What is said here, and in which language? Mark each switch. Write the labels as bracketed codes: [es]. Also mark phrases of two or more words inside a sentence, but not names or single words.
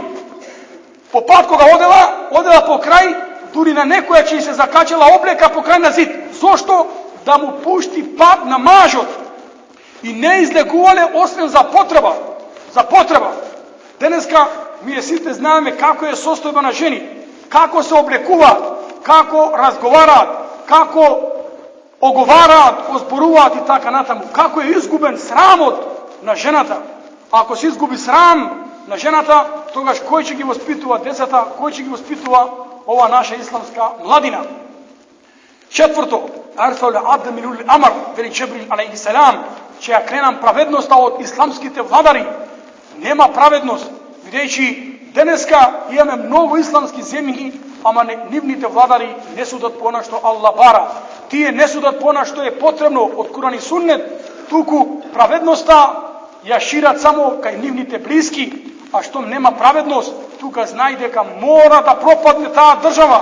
[mk] По пат кога одела по крај, дури на некоја ќе се закачала облека по крај на зид. Зошто? Да му пушти пат на мажот. И не излегувале освен за потреба. За потреба. Денеска ние сите знаеме како е состојба на жени. како се облекуват, како разговарат, како оговарат, озборуват и така натаму. Како е изгубен срамот на жената. Ако се изгуби срам на жената, тогаш кој ќе ги воспитуваат децата, кој ќе ги воспитуваат оваа наша исламска младина. [ar] Četvrto, أرفع العدل من أولي الأمر, [mk] вели Џибрил [ar] عليه السلام, [mk] че ја кренам праведноста од исламските владари. Нема праведност, видејќи денеска имаме многу исламски земји, ама нивните владари не судат по она што Аллах бара. Тие не судат по она што е потребно од Куран и Суннет, туку праведноста ја шират само кај нивните блиски, а штом нема праведност, тука знај дека мора да пропадне таа држава.